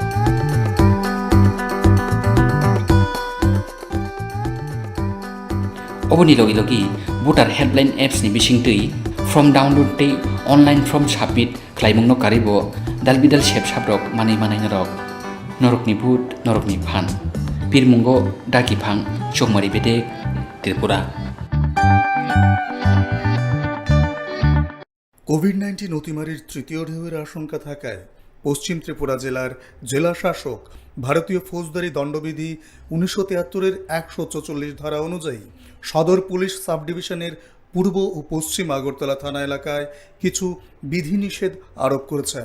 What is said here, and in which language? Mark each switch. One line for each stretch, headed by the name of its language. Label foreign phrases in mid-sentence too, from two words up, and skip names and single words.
Kok Borok: oboni logi
English: voter helpline apps
Kok Borok: ni bising tui
English: from download
Kok Borok: tei
English: online from submit
Kok Borok: klaimung no karibo dalbidal shep sabrok manai norok norokni boot norokni phan pirmungo daki phang chongmari bede Tripura
Bangla: কোভিড-19 অতিমারির তৃতীয় ঢেউয়ের আশঙ্কা থাকায় পশ্চিম ত্রিপুরা জেলার জেলা শাসক ভারতীয় ফৌজদারি দণ্ডবিধি 1973-এর 144 ধারা অনুযায়ী সদর পুলিশ সাব ডিভিশনের পূর্ব ও পশ্চিম আগরতলা থানা এলাকায় কিছু বিধিনিষেধ আরোপ করেছেন।